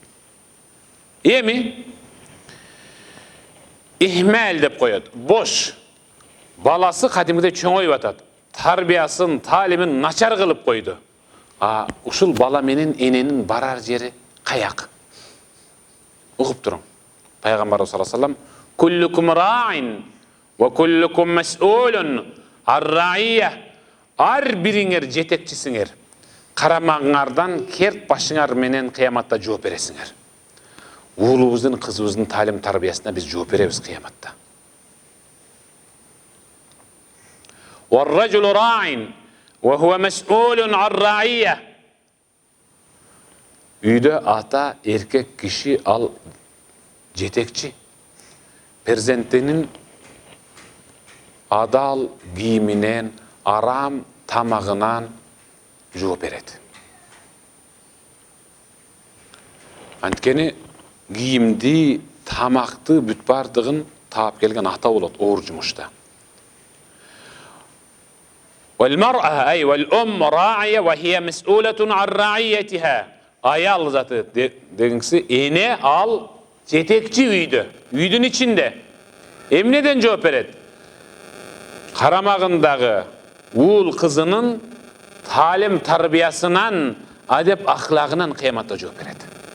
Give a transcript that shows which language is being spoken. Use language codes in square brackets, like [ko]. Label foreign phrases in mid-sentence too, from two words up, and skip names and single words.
[ky] Эми ихмал деп коет. Бош. Баласы кадимгидей чоңоюп атат. Тарбиясын, таалимин начар кылып койду. Ушул бала менен эненин барар жери каяк? Угуп туруң. [ar] Пайгамбарыбыз صلى الله عليه وسلم كلكم راع وكلكم مسؤول الرعية. [ky] Ар бириңер жетекчисиңер. Карамагыңардан керт башыңар менен кыяматта жооп бересиңер. Уулубуздун, кызыбыздын таалим тарбиясына биз жооп беребиз кыяматта. [ar] والرجل راع وهو مسؤول الرعية. [ky] Үйдө ата, эркек киши ал жетекчи. Перзентинин адал кийиминен, арам тамагынан жооп берет. Анткени кийимди, тамакты бүт бардыгын таап келген ата болот оор жумушта. [ar] والمرأة أي والأم راعية وهي مسؤولة رعيتها. [ky] Аял заты дегенси эне ал жетекчи үйдө, үйдүн ичинде. Эмнеден жооп берет? Карамагындагы уул кызынын таалим тарбиясынан, адеп ахлагынан кыяматта жооп берет.